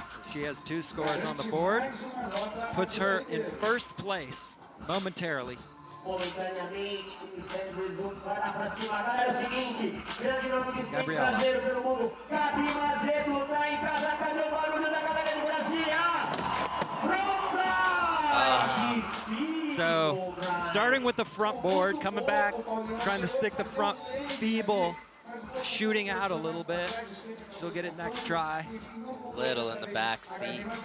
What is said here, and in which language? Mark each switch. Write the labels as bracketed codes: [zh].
[en] She has 2 scores on the board. Puts her in 1st place momentarily. [pt] Momentaneamente, o mistério dos outros vai lá pra cima. Galera, é o seguinte, grande nome de skate brasileiro pelo mundo. Gabi Mazedo tá em casa, cadê o barulho da galera de Brasília? [en] Frontside! So, starting with the front board, coming back, trying to stick the front feeble, shooting out a little bit. She'll get it next try. Little in the back seat.